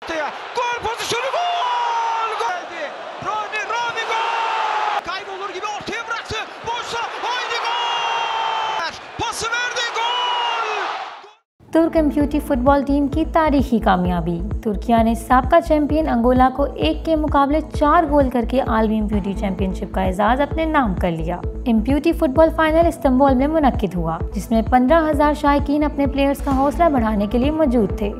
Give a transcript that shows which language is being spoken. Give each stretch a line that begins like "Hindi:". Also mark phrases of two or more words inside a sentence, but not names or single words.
Turkish: Gol pozisyonu, gol! Geldi. Rami gol! Kaybolur gibi ortaya bıraktı. Boşsa haydi gol! Pası verdi, gol!
Urdu: ترک
English: amputee football team
Urdu: کی تاریخی کامیابی. ترکیہ نے سابقہ چیمپئن انگولا کو 1 کے مقابلے 4 گول کرکے عالمی
English: amputee championship
Urdu: کا اعزاز اپنے نام کر لیا.
English: amputee football final
Urdu: استنبول میں منعقد ہوا، جس میں 15,000 شائقین اپنے پلیئرز کا حوصلہ بڑھانے کے لیے موجود تھے.